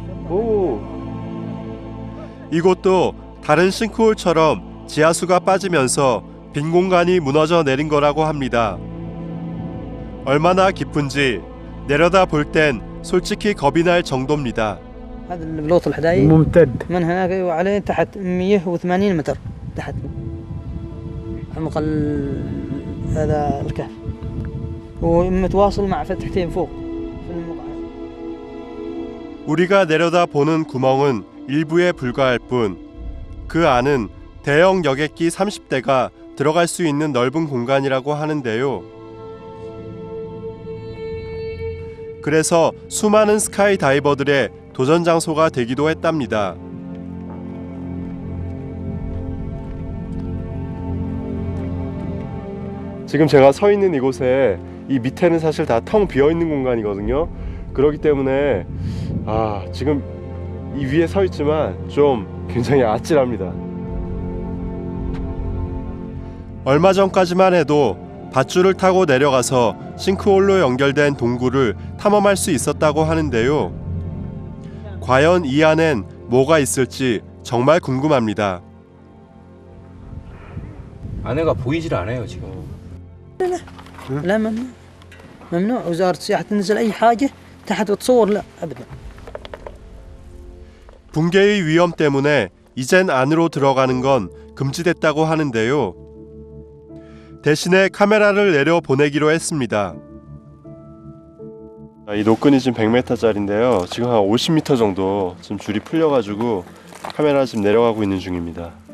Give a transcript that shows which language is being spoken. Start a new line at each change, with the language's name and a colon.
Korean: 오. 이곳도 다른 싱크홀처럼 지하수가 빠지면서 빈 공간이 무너져 내린 거라고 합니다. 얼마나 깊은지 내려다 볼 땐 솔직히 겁이 날 정도입니다.
Arabic: هذا البلوط الحدايد ممتد من هناك وعليه تحت 180 متر تحت عمق هذا الكهف ومتواصل مع فتحتين فوق في المقعد.
Korean: 우리가 내려다 보는 구멍은 일부에 불과할 뿐 그 안은 대형 여객기 30대가 들어갈 수 있는 넓은 공간이라고 하는데요. 그래서 수많은 스카이 다이버들의 도전 장소가 되기도 했답니다. 지금 제가 서 있는 이곳에 이 밑에는 사실 다 텅 비어 있는 공간이거든요. 그렇기 때문에 지금 이 위에 서 있지만 좀 굉장히 아찔합니다. 얼마 전까지만 해도 밧줄을 타고 내려가서 싱크홀로 연결된 동굴을 탐험할 수 있었다고 하는데요. 과연 이 안엔 뭐가 있을지 정말 궁금합니다. 안에가 보이질 않아요 지금.
Arabic: لا ممنوع ممنوع وزارة السياحة تنزل أي حاجة تحت وتصور لا أبدا.
Korean: 붕괴의 위험 때문에 이젠 안으로 들어가는 건 금지됐다고 하는데요. 대신에 카메라를 내려 보내기로 했습니다. 이 노끈이 지금 100m짜리인데요. 지금 한 50m 정도 지금 줄이 풀려가지고 카메라 지금 내려가고 있는 중입니다.